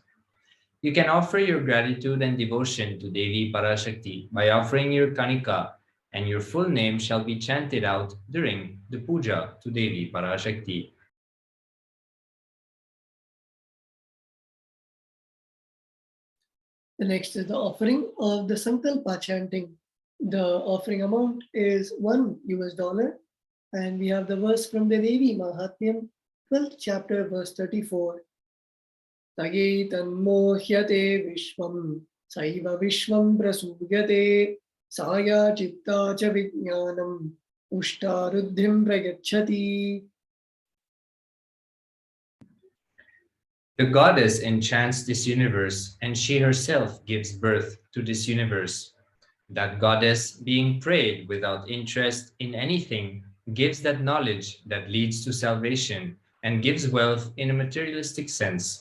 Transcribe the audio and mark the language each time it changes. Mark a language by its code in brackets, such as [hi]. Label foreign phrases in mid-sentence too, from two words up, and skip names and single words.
[en] You can offer your gratitude and devotion to Devi Parashakti by offering your kanika, and your full name shall be chanted out during the puja to Devi Parashakti. The next is the offering of the Sankalpa chanting. The offering amount is $1, and we have the verse from the Devi Mahatmyam, 12th chapter, verse 34. [sa] तगे तन्मोह्यते विश्वम् सैव विश्वम् प्रसूयते साया चित्त च विज्ञानम् उष्टरुद्धिम् प्रयच्छति. [en] The goddess enchants this universe, and she herself gives birth to this universe. That goddess, being prayed without interest in anything, gives that knowledge that leads to salvation and gives wealth in a materialistic sense.